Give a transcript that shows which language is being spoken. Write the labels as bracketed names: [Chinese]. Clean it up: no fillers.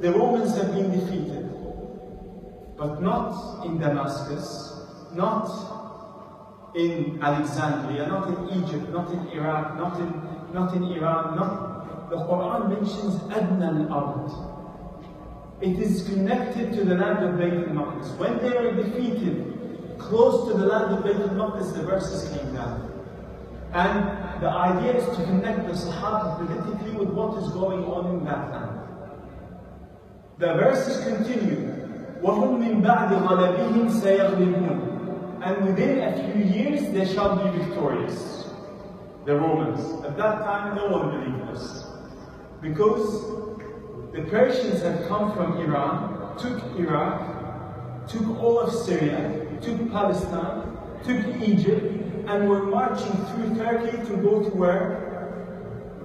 [English] The Romans have been defeated. But not in Damascus, not in Alexandria, not in Egypt, not in Iraq, not in Iran, the Quran mentions Adna al-Ard. It is connected to the land of Bayt al-Maqdis. When they were defeated, close to the land of Bayt al-Maqdis, the verses came down. And the idea is to connect the Sahaba politically with what is going on in that land. The verses continue, [Arabic] وَهُمْ مِنْ بَعْدِ غَلَبِهِمْ سَيَغْلِبُونَ. [English] And within a few years, they shall be victorious. The Romans. At that time, no one believed this. Because the Persians had come from Iran, took Iraq, took all of Syria, took Palestine, took Egypt, and were marching through Turkey to go to where?